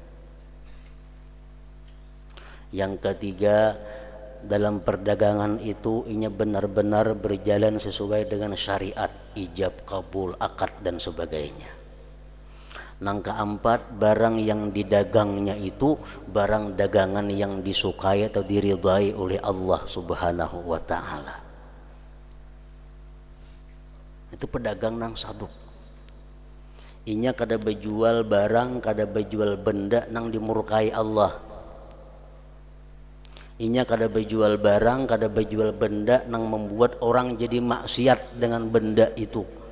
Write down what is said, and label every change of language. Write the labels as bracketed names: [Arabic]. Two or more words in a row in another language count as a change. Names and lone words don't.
[Indonesian] Yang ketiga, dalam perdagangan itu inya benar-benar berjalan sesuai dengan syariat, ijab kabul, akad dan sebagainya. Yang keempat, barang yang didagangnya itu barang dagangan yang disukai atau diridhai oleh Allah [Arabic] سبحانه وتعالى. [Banjar] Itu pedagang nang saduk. Inya kada berjual barang, kada berjual benda nang dimurkai Allah. Inya kada berjual barang, kada berjual benda nang membuat orang jadi maksiat dengan benda itu.